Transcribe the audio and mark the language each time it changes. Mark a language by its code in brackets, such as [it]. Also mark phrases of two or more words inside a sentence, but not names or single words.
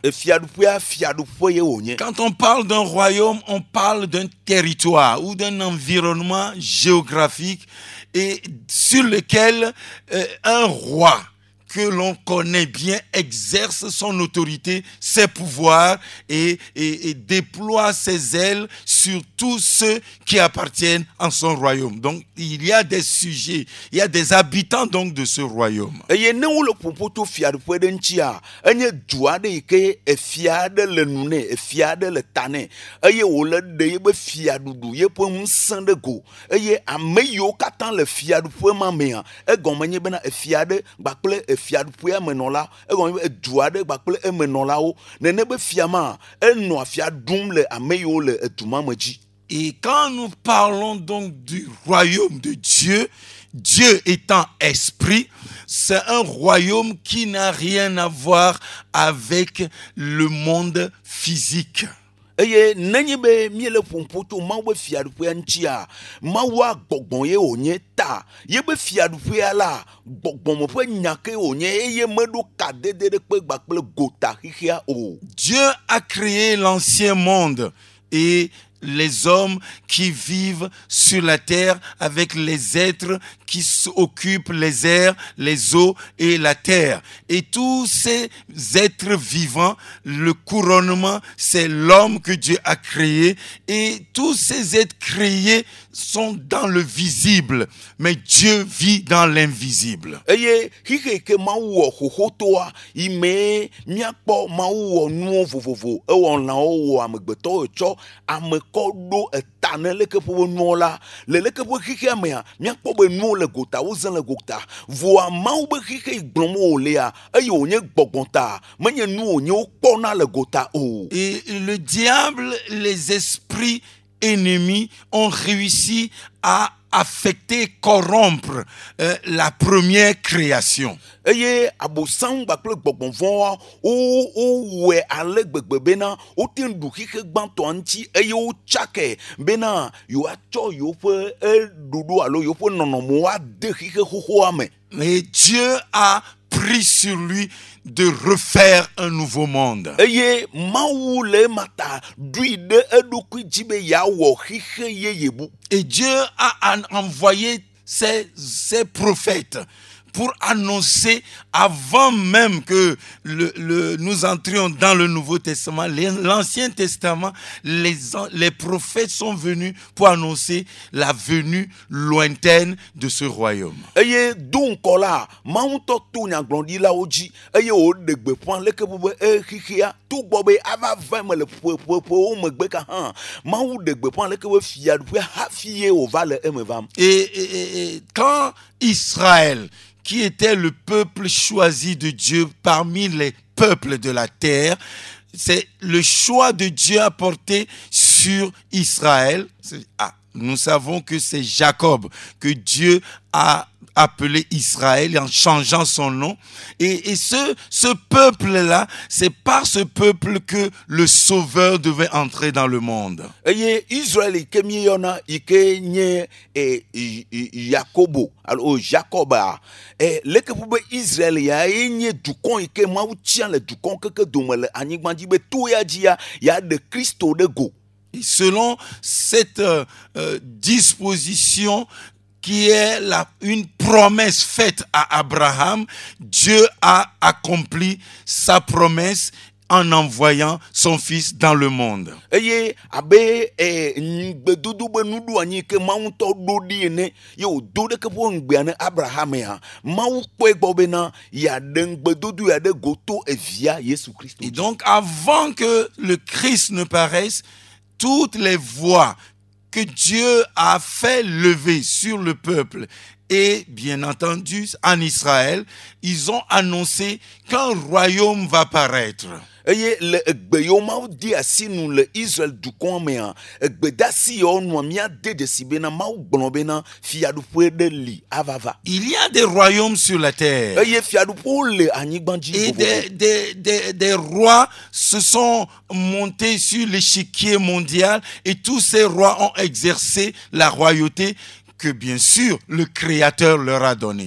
[ee] Fiaɖuƒea fiaɖuƒe ye wònye. [fr] Quand on parle d'un royaume, on parle d'un territoire ou d'un environnement géographique et sur lequel un roi que l'on connaît bien exerce son autorité, ses pouvoirs et déploie ses ailes sur tous ceux qui appartiennent à son royaume. Donc il y a des sujets, il y a des habitants donc de ce royaume. [ee] Eye ne wo le ƒoƒoto fiaɖuƒe ɖe ŋutia, enye du aɖe yi ke efia aɖe le nu nɛ, efia aɖe le ta nɛ, eye wòle ɖe yebe fiaɖuɖu yeƒe ŋusẽ ɖe go, eye ame yiwo katã le fiaɖuƒe ma mea, egɔme nye bena efia aɖe gbakple fiaɖuƒea menɔla, egɔme be du aɖe gbakple emenɔlawo, nene be fia ma enɔa fia ɖum le ame yiwo le edu ma me dzi. [fr] Et quand nous parlons donc du royaume de Dieu, Dieu étant esprit, c'est un royaume qui n'a rien à voir avec le monde physique. [ee] Eye nenye be miele ƒoƒoto Mawu be fiaɖuƒea ŋutia, Mawua gbɔgbɔ ye wònye ta, ye be fiaɖuƒea la gbɔgbɔme ƒe nya ke wònye eye meɖo kadede ɖe kpe gbakple gota xixia o. [fr] Dieu a créé l'ancien monde et les hommes qui vivent sur la terre avec les êtres qui occupent les airs, les eaux et la terre. Et tous ces êtres vivants, le couronnement, c'est l'homme que Dieu a créé. Et tous ces êtres créés sont dans le visible, mais Dieu vit dans l'invisible. [ee] eye xixe ke mawu wɔ xoxotoa yi me miakpɔ mawu wɔ nuwo vovovo ewɔ lãwo wɔ amegbetɔwo tsɔ amekɔ ɖo eta ne leke ƒe nuwo la le leke ƒe xixea mea miakpɔ be nuwo le gota wozẽ le gota voa mawu be xixe yi gblɔm wolea eye wònye gbɔgbɔta menye nu wònye wokpɔna le gota o. [fr] Et le diable, les esprits ennemis ont réussi à affecter, corrompre la première création. [ee] Eye abosam gbakple gbɔgbɔvɔwa wowɔe ale gbegbe bena wote ɖu xixe gbãtɔa ŋuti eye wotsake bena yewoatsɔ yewoƒe ɖoɖo alo yewoƒe nɔnɔmewo ade xixe xoxoa me. [fr] Mais Dieu a pris sur lui de refaire un nouveau monde. [ee] Eye mawu le mata ɖui ɖe eɖokui dzi be yeawɔ xixe yeye bu. [fr] Et Dieu a envoyé ses prophètes pour annoncer, avant même que nous entrions dans le Nouveau Testament, l'Ancien Testament, les prophètes sont venus pour annoncer la venue lointaine de ce royaume. Eye donc là, [ee] mawu tɔ to nyagblɔɖilawo dzi eye woɖe gbeƒã leke be xixea to gbɔ be ava va me le ƒewo megbe ka hã mawu ɖe gbeƒã leke be fiaɖuƒe hafi ye wòva le eme vam. [fr] Et quand Israël, qui était le peuple choisi de Dieu parmi les peuples de la terre, c'est le choix de Dieu à porter sur Israël. Nous savons que c'est Jacob que Dieu a appelé Israël en changeant son nom. Et ce peuple-là, c'est par ce peuple que le Sauveur devait entrer dans le monde. [ee] Eye Israël ke mieyɔna yi ke nye Yakobo alo Jacoba leke ƒe be Israël ya ye nye dukɔ yi ke Mawu tia le dukɔ keke dome le anyigba dzi be to ya dzia ya ɖe Kristo ɖe go. [fr] Et selon cette disposition qui est une promesse faite à Abraham, Dieu a accompli sa promesse en envoyant son fils dans le monde. [ee] Eye abe gbedodo be nuɖu anyi ke Mawu tɔ ɖo ɖi ene ye wòdo ɖeke ƒe ŋugbea ne Abraham ya Mawu kpɔe gbɔ bena yeaɖe gbedodo ya ɖe go to evia Yesu Kristo. [fr] Et donc avant que le Christ ne paraisse, toutes les voix que Dieu a fait lever sur le peuple et bien entendu en Israël, ils ont annoncé qu'un royaume va paraître. [ee] Eye le egbe yewo Mawu di asi nu le Israel dukɔ mea egbedasi yewo nua míade desi bena Mawu gblɔ bena fiaɖuƒe ɖe li avava. [fr] Il y a des royaumes sur la terre. [ee] Eye fiaɖuƒewo le anyigba dzi [fr] Et [ee] vovovo. [fr] des rois se sont montés sur l'échiquier mondial et tous ces rois ont exercé la royauté que bien sûr le Créateur leur a donnée.